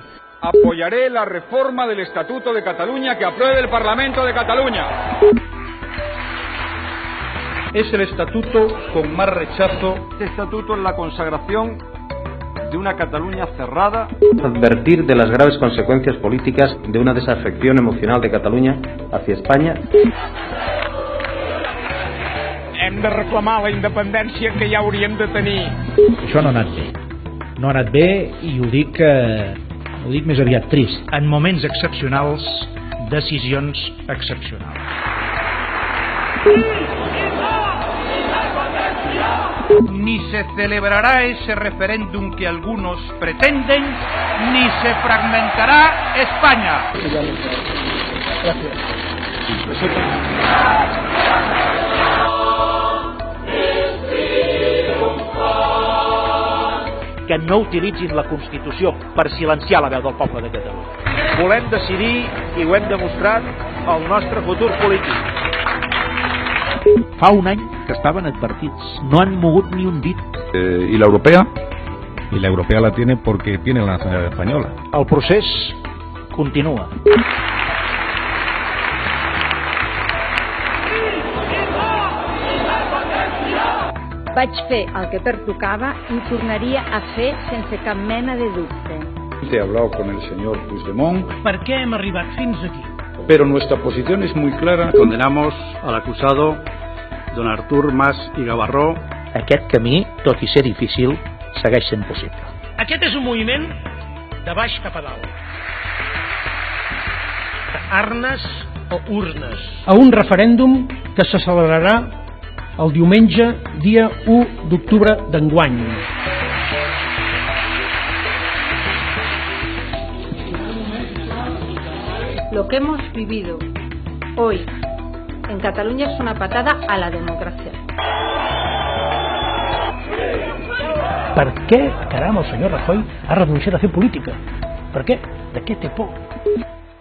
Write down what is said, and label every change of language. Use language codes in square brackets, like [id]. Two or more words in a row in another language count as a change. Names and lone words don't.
[es] Apoyaré la reforma del Estatuto de Cataluña que apruebe el Parlamento de Cataluña. Es el estatuto con más rechazo. Este estatuto es la consagración de una Cataluña cerrada. Advertir de las graves consecuencias políticas de una desafección emocional de Catalunya hacia Espanya. [ca] Hem de reclamar la independència que ja hauríem de tenir. Això no ha anat bé. No ha anat bé i ho dic més aviat trist. En moments excepcionals, decisions excepcionals. [es] Ni se celebrará ese referéndum que algunos pretenden, ni se fragmentará España. [ca] Que no utilitzin la Constitució per silenciar la veu del poble de Catalunya. Volem decidir i ho hem demostrat el nostre futur polític. Fa un any que estaven advertits, no han mogut ni un dit. [es] ¿Y la europea? Y la europea la tiene porque tiene la nacionalidad española. [ca] El procés continua. Vaig fer el que pertocava i ho tornaria a fer sense cap mena de dubte. [es] He hablado con el señor Puigdemont. [ca] Per què hem arribat fins aquí? [es] Pero nuestra posición es muy clara. Condenamos al acusado don Artur Mas i Gavarró. [ca] Aquest camí, tot i ser difícil, segueix sent possible. Aquest és un moviment de baix cap a dalt. Arnes o urnes. A un referèndum que se celebrarà el diumenge, dia 1 d'octubre d'enguany. [es] Lo que hemos vivido hoy en Cataluña es una patada a la democracia. [ca] Per què, caram, el senyor Rajoy ha renunciat a fer política? Per què? De què té por?